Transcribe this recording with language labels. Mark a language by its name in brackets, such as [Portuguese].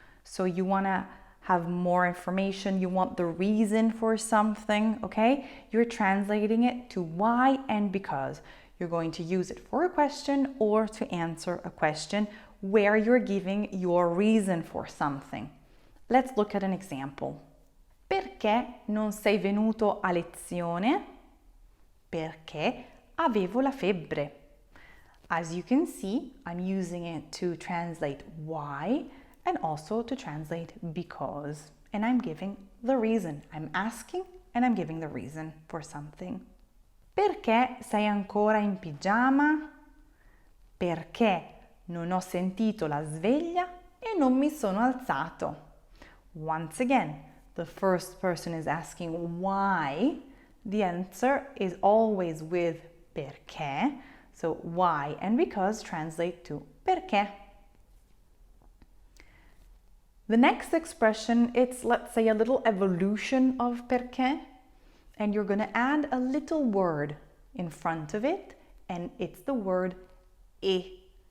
[English] So you want to have more information, you want the reason for something, okay? You're translating it to why and because. You're going to use it for a question or to answer a question where you're giving your reason for something. Let's look at an example. [Italian] Perché non sei venuto a lezione? Perché avevo la febbre. [English] As you can see, I'm using it to translate why and also to translate because. And I'm giving the reason. I'm asking and I'm giving the reason for something. [Italian] Perché sei ancora in pigiama? Perché non ho sentito la sveglia e non mi sono alzato. [English] Once again, the first person is asking why. The answer is always with perché. So why and because translate to perché. The next expression, it's, let's say, a little evolution of perché, and you're going to add a little word in front of it, and it's the word e.